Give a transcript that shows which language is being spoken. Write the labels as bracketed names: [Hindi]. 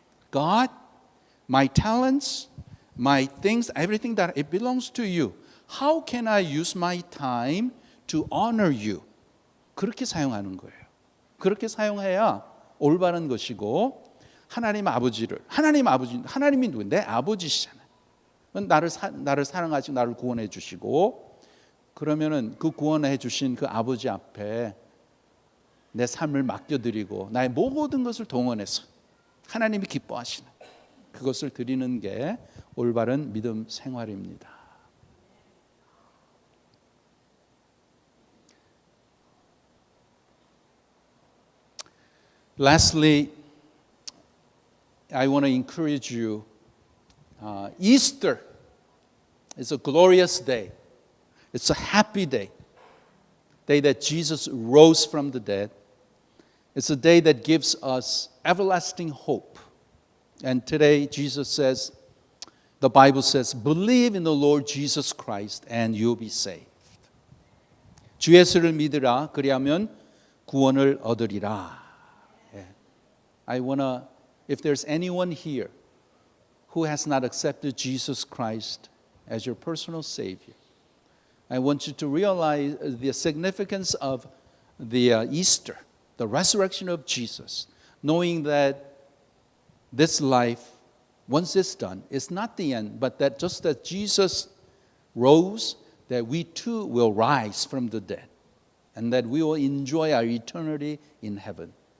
[English] God, my talents, my things, everything that it belongs to you. How can I use my time to honor you? [Korean] 그렇게 사용하는 거예요. 그렇게 사용해야 올바른 것이고 하나님이 누구? 내 아버지시잖아요. 나를 사랑하시고 나를 구원해 주시고 그러면은 그 구원해 주신 그 아버지 앞에 내 삶을 맡겨드리고 나의 모든 것을 동원해서 하나님이 기뻐하시는 그것을 드리는 게 올바른 믿음 생활입니다. [English] Lastly, I want to encourage you. Easter is a glorious day. It's a happy day. Day that Jesus rose from the dead. It's a day that gives us everlasting hope. And today Jesus says, the Bible says, believe in the Lord Jesus Christ and you'll be saved. [Korean] 주 예수를 믿으라. 그리하면 구원을 얻으리라. [English] I wanna, if there's anyone here who has not accepted Jesus Christ as your personal Savior, I want you to realize the significance of the Easter, the resurrection of Jesus, knowing that this life, once it's done, is not the end, but that just as Jesus rose, that we too will rise from the dead, and that we will enjoy our eternity in heaven.